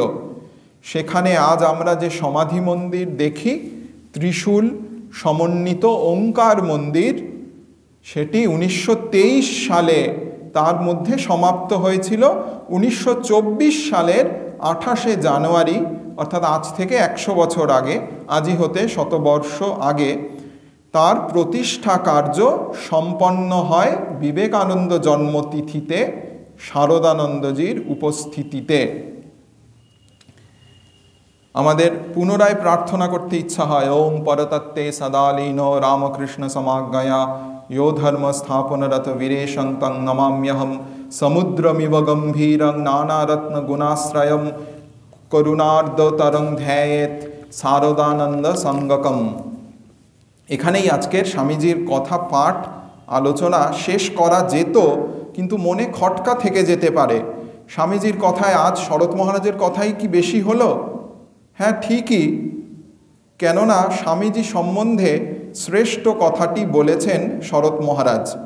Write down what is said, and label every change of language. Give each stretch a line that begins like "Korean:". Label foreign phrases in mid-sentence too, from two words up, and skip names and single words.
Bangla: সেখানে আজ আমরা যে সমাধি মন্দির দেখি, ত্রিশূল সমন্বিত ওঙ্কার মন্দির, সেটি 1923 সালে তার মধ্যে সমাপ্ত হয়েছিল 1924 সালের 28শে জানুয়ারি অর্থাৎ আজ থেকে 100 বছর আগে, আজই হতে শতবর্ষ আগে তার প্রতিষ্ঠা কার্য সম্পন্ন হয় বিবেকানন্দ জন্মতিথিতে শারদানন্দজির উপস্থিতিতে। আমাদের পুনরায় প্রার্থনা করতে ইচ্ছা হয়,
Sanskrit: ওম পরতত্ত্বে সদালীন রামকৃষ্ণ সমাজ্ঞয়া यो धर्म स्थापनरत वीरेशंतं नमाम्यहं समुद्रमिव गंभीरं नानारत्न गुणाश्रयं करुणार्द्रतरं ध्यायेत शारदानंद संगकम।
Bangla: এখানেই আজকের স্বামীজির কথা পাঠ আলোচনা শেষ করা যেত, কিন্তু মনে খটকা থেকে যেতে পারে। স্বামীজির কথায় আজ শরৎ মহারাজের কথাই কি বেশি হলো? হ্যাঁ, ঠিকই, কেননা স্বামীজি সম্বন্ধে শ্রেষ্ঠ কথাটি বলেছেন শরৎ মহারাজ।